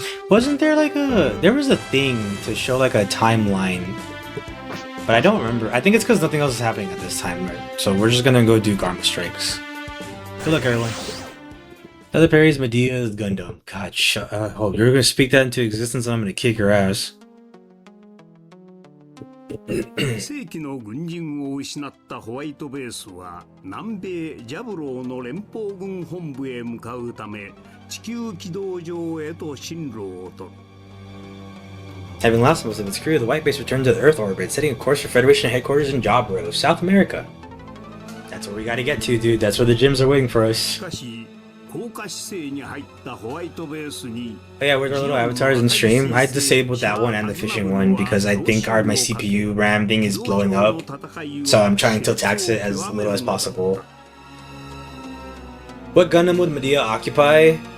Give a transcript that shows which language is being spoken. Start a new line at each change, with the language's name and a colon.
English: Wasn't there like there was a thing to show like a timeline, but I don't remember. I think it's because nothing else is happening at this time, right? So we're just gonna go do Garma strikes. Good luck, everyone. Another parry is Medea's Gundam. God, shut up. Oh, you're gonna speak that into existence and I'm gonna kick your ass.
Japanese: 世紀の軍人を失ったホワイトベースは南米ジャブローの連邦軍本部へ向かうため地球軌道上へと進路を取る。
English: Having lost most of its crew, the White Base returned to the Earth orbit, setting a course for Federation headquarters in Jabro, South America. That's where we gotta get to, dude. That's where the gyms are waiting for us.
Japanese: しかし降下姿勢に入ったホワイトベースに
English: Oh yeah, where's our little avatars in stream? I disabled that one and the fishing one because I think my CPU RAM thing is blowing up. So I'm trying to tax it as little as possible. What Gundam would Medea occupy?